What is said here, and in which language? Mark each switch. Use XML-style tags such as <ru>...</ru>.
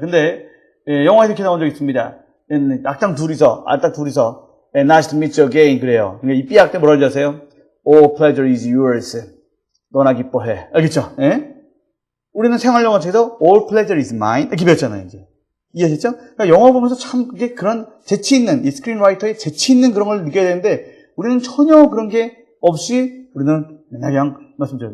<ko>근데, 영화에 이렇게 나온 적 있습니다. 악당 둘이서,</ko> <en>Nice to meet you again.</en> <ko>그래요. 근데 이 B악 때 뭐라고 하세요?</ko> <en>All pleasure is yours.</en> <ko>너나 기뻐해. 알겠죠? 예? 우리는 생활영어 책에서</ko> <en>All pleasure is mine.</en> <ko>이렇게 배웠잖아요, 이제. 이해하셨죠? 그러니까 영화 보면서 참, 그게 그런 재치 있는, 이 스크린라이터의 재치 있는 그런 걸 느껴야 되는데, 우리는 전혀 그런 게 없이, 우리는 그냥, 말씀드려요.</ko>